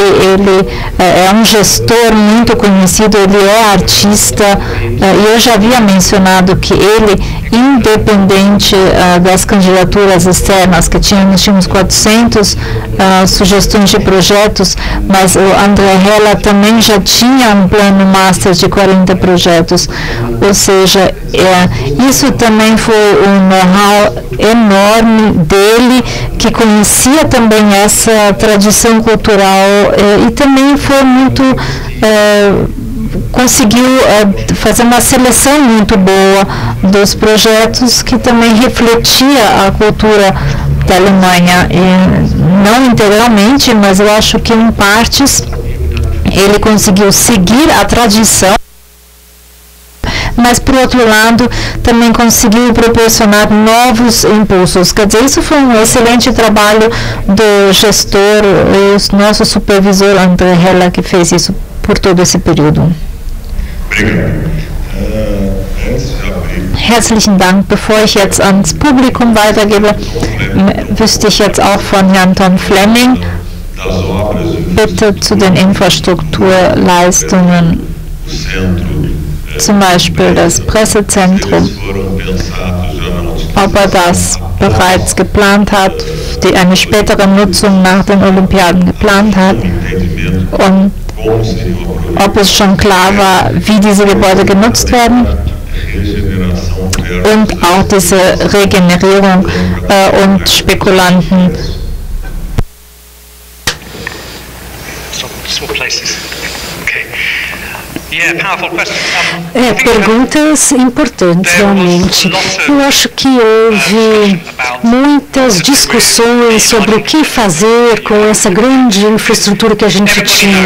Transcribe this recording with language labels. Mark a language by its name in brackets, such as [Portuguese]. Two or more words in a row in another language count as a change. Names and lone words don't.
[Portuguese] Ele é um gestor muito conhecido, ele é artista, e eu já havia mencionado que ele, independente das candidaturas externas, que nós tínhamos 400 sugestões de projetos, mas o André Hella também já tinha um plano master de 40 projetos, ou seja, isso também foi um know-how enorme dele, que conhecia também essa tradição cultural e também foi muito conseguiu fazer uma seleção muito boa dos projetos que também refletia a cultura da Alemanha, e não integralmente, mas eu acho que em partes ele conseguiu seguir a tradição, mas, por outro lado, também conseguiu proporcionar novos impulsos. Quer dizer, isso foi um excelente trabalho do gestor e o nosso supervisor André Hella, que fez isso por todo esse período. [German] Herzlichen Dank. Bevor ich jetzt ans Publikum weitergebe, wüsste ich jetzt auch von Herrn Tom Fleming, bitte zu den Infrastrukturleistungen, zum Beispiel das Pressezentrum, ob er das bereits geplant hat, eine spätere Nutzung nach den Olympiaden geplant hat und ob es schon klar war, wie diese Gebäude genutzt werden und auch diese Regenerierung und Spekulanten. [Portuguese] Perguntas importantes, realmente. Eu acho que houve muitas discussões sobre o que fazer com essa grande infraestrutura que a gente tinha.